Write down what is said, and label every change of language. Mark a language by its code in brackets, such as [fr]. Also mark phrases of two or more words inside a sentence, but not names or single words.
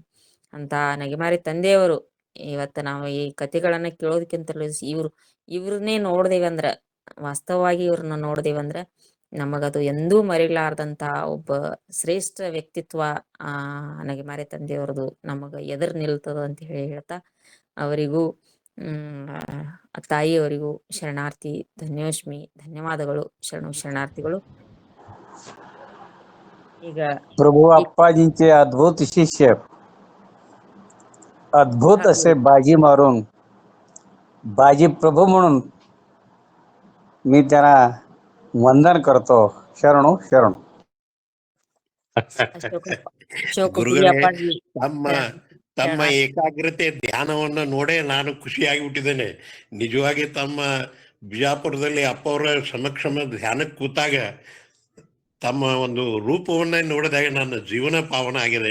[kn] ಅಂತ ನಗೆಮಾರಿ ತಂದೆಯವರು ಇವತ್ತು ನಾವು ಈ ಕಥೆಗಳನ್ನ ಕೇಳೋದಕ್ಕಿಂತಲೂ ಇವ್ರನ್ನೇ ನೋಡ್ದೇವಿ ಅಂದ್ರ, ವಾಸ್ತವವಾಗಿ ಇವ್ರನ್ನ ನೋಡ್ದೇವಂದ್ರ ನಮಗದು ಎಂದೂ ಮರಿಲಾರ್ದಂತ ಒಬ್ಬ ಶ್ರೇಷ್ಠ ವ್ಯಕ್ತಿತ್ವ ನಗೆಮಾರಿ ತಂದೆಯವ್ರದು ನಮಗ ಎದುರು ನಿಲ್ತದ ಅಂತ ಹೇಳ್ತಾ ಅವರಿಗೂ ತಾಯಿಯವರಿಗೂ ಶರಣಾರ್ಥಿ ಧನ್ಯೋಷ್ಮಿ, ಧನ್ಯವಾದಗಳು, शरणार्थिಗಳು. ಈಗ [mr] प्रभू आप्पाजींचे अद्भुत शिष्य, अद्भुत असे बाजी मारून बाजी प्रभू म्हणून मी त्यांना वंदन करतो. शरणो. [kn] ಗುರುಗಳೇ, ತಮ್ಮ ಏಕಾಗ್ರತೆ ಧ್ಯಾನವನ್ನು ನೋಡೇ ನಾನು ಖುಷಿಯಾಗಿಬಿಟ್ಟಿದ್ದೇನೆ. ನಿಜವಾಗಿ ತಮ್ಮ ಬಿಜಾಪುರದಲ್ಲಿ ಅಪ್ಪ ಅವರ ಸಮಕ್ಷಮ ಧ್ಯಾನಕ್ಕೆ ಕೂತಾಗ ತಮ್ಮ ಒಂದು ರೂಪವನ್ನೇ ನೋಡಿದಾಗ ನನ್ನ ಜೀವನ ಪಾವನ ಆಗಿದೆ.